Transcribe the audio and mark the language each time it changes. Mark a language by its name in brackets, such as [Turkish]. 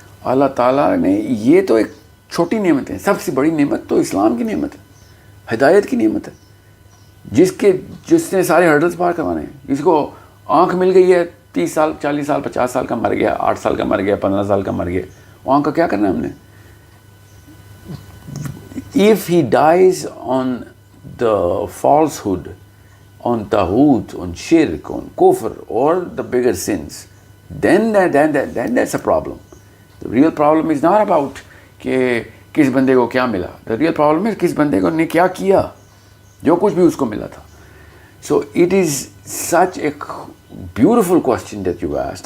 [Urdu] اللہ تعالیٰ نے, یہ تو ایک چھوٹی نعمت ہے, سب سے بڑی نعمت تو اسلام کی نعمت ہے, ہدایت کی نعمت ہے, جس نے سارے ہرڈلز پار کروانے ہیں. جس کو آنکھ مل گئی ہے 30 سال 40 سال 50 سال کا مر گیا, 8 سال کا مر گیا, 15 سال کا مر گیا, وہ آنکھ کا کیا کرنا ہے ہم نے. [English] If he dies on the falsehood, on tawhut, on shirk, on kufr, or the bigger sins, then that's a problem. The real problem is not about [Urdu] کہ کس بندے کو کیا ملا. [English] The real problem is [Urdu] کس بندے کو نے کیا کیا, جو کچھ بھی اس کو ملا تھا. [English] So it is such a beautiful question that you asked.